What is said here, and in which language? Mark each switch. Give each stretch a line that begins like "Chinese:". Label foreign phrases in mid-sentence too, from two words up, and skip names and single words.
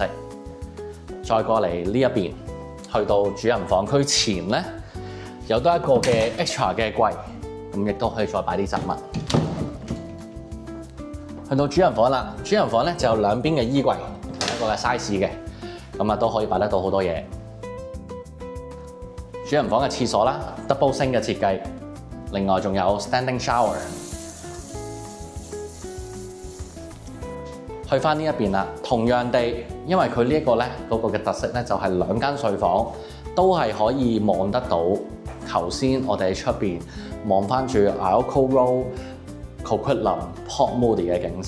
Cantonese: 再過嚟呢一邊，去到主人房區前咧，有多一個嘅 extra 嘅櫃。咁咁亦都可以再擺啲雜物。去到主人房啦，主人房咧就有兩邊嘅衣櫃，同一個嘅 size 嘅，咁啊都可以擺得到好多嘢。主人房嘅廁所啦 ，
English: double sink
Cantonese: 嘅設計，另外仲有
English: standing shower。
Cantonese: 去翻呢一邊啦，同樣地，因為佢呢一個咧嗰個嘅特色咧就係兩間睡房都係可以望得到頭先我哋喺出邊望翻住 Ioko Row、Coquitlam、Port Moody 嘅景色。